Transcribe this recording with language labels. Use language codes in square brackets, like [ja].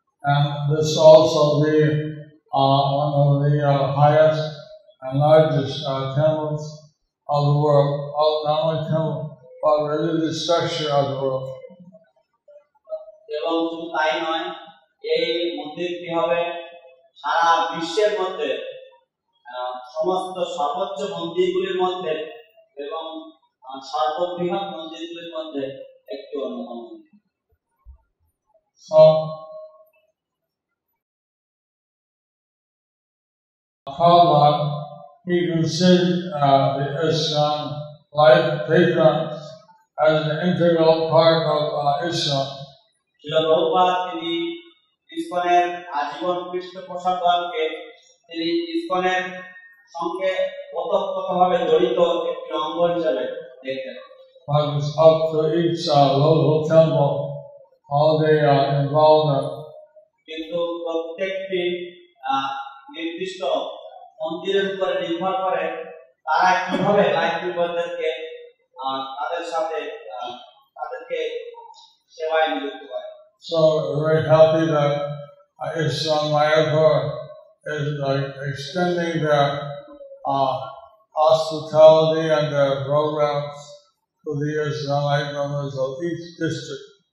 [en] And this also be one of the highest and largest temples of the world. Not only temple, but really the structure of the world. [bn] এবং শুধু তাই নয়, এই মন্দিরটি হবে সারা বিশ্বের মধ্যে সমস্ত সর্বোচ্চ মন্দিরগুলির মধ্যে এবং সর্ববৃহৎ মন্দিরগুলির মধ্যে একটি অন্যতম মন্দির। [en] So, Prabhupada, he considered the ISKCON life patrons as an integral part of ISKCON. [bn] শিল প্রভুপাদ তিনি ইসকনের আজীবন পৃষ্ঠপোষকগণকে তিনি ইসকনের সঙ্গে ওতপ্রোতভাবে জড়িত একটি অঙ্গ হিসেবে দেখতেন। [en] But it's up to each local temple how they involve them. [bn] কিন্তু প্রত্যেকটি নির্দিষ্ট মন্দিরের উপরে নির্ভর করে তারা কিভাবে লাইফ মেম্বারদেরকে তাদের সাথে তাদেরকে সেবায় নিযুক্ত করে। [en] So we're very happy that ISKCON Mayapur is extending their hospitality and their programs to the ISKCON life members of each district.